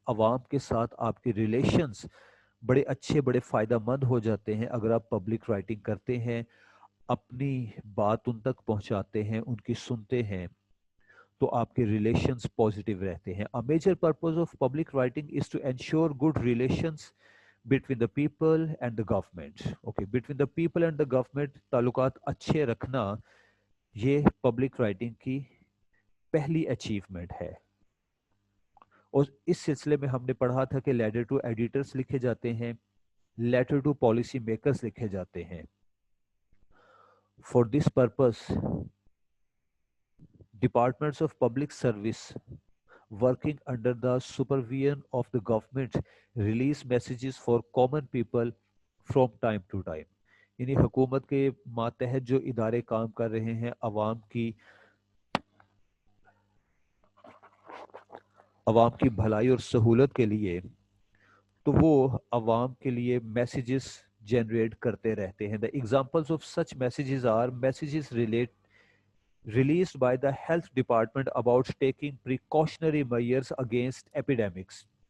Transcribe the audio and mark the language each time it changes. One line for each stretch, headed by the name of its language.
Urdu: عوام کے ساتھ آپ کے ریلیشنز بڑے اچھے، بڑے فائدہ مند ہو جاتے ہیں اگر آپ پبلک رائٹنگ کرتے ہیں، اپنی بات ان تک پہنچاتے ہیں، ان کی سنتے ہیں، تو آپ کے ریلیشنز پازیٹیو رہتے ہیں.
English: A major purpose of public writing is to ensure good relations between the people and the government. Okay, between the people and the government
Urdu: تعلقات اچھے رکھنا، یہ پبلک رائٹنگ کی پہلی اچیومنٹ ہے. اور اس سلسلے میں ہم نے پڑھا تھا کہ لیٹر ٹو ایڈیٹرز لکھے جاتے ہیں، لیٹر ٹو پالیسی میکرز لکھے جاتے ہیں.
English: For this purpose departments of public service working under the supervision of the government release messages for common people from time to time.
Urdu: یعنی حکومت کے ماتحت جو ادارے کام کر رہے ہیں عوام کی بھلائی اور سہولت کے لیے، تو وہ عوام کے لیے میسیجز جنریٹ کرتے رہتے ہیں.
English: The examples of such messages are messages released by the health department about taking precautionary measures against epidemics.